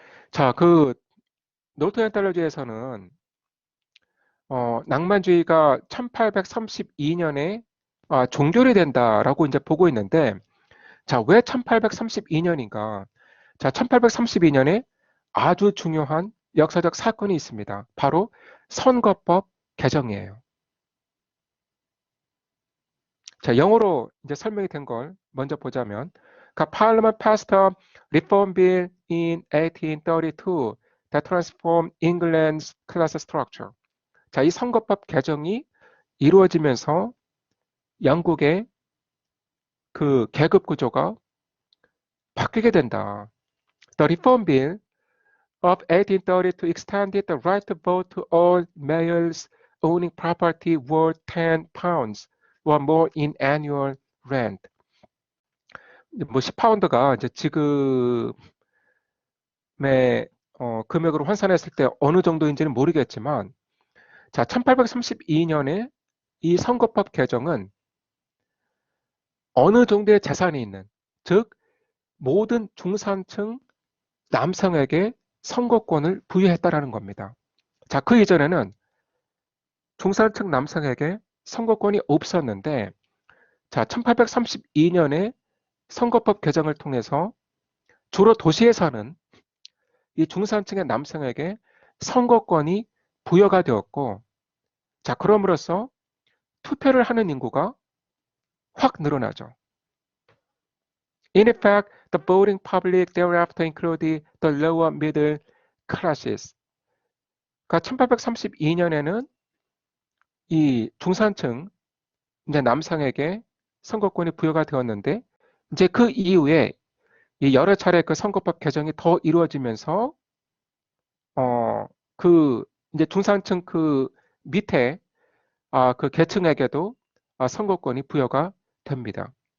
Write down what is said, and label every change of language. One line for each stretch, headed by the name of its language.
Korean: 자, 그 노트 엔탈러지에서는 낭만주의가 1832년에 종결이 된다라고 이제 보고 있는데, 자, 왜 1832년인가? 자, 1832년에 아주 중요한 역사적 사건이 있습니다. 바로 선거법 개정이에요. 자, 영어로 이제 설명이 된 걸 먼저 보자면,
English: Parliament passed a reform bill in 1832 that transformed England's class structure.
Korean: 자, 이 선거법 개정이 이루어지면서 영국의 그 계급 구조가 바뀌게 된다.
English: The Reform Bill of 1832 extended the right to vote to all males owning property worth 10 pounds or more in annual rent.
Korean: 뭐 10파운드가 이제 지금의 금액으로 환산했을 때 어느 정도인지는 모르겠지만, 자, 1832년에 이 선거법 개정은 어느 정도의 재산이 있는, 즉 모든 중산층 남성에게 선거권을 부여했다라는 겁니다. 자, 그 이전에는 중산층 남성에게 선거권이 없었는데, 자, 1832년에 선거법 개정을 통해서 주로 도시에 사는 이 중산층의 남성에게 선거권이 부여가 되었고, 자, 그럼으로써 투표를 하는 인구가 확 늘어나죠.
English: In effect, the voting public thereafter included the lower middle classes.
Korean: 그러니까 1832년에는 이 중산층 이제 남성에게 선거권이 부여가 되었는데, 이제 그 이후에 이 여러 차례 그 선거법 개정이 더 이루어지면서 그 이제 중산층 그 밑에 그 계층에게도 선거권이 부여가 됩니다.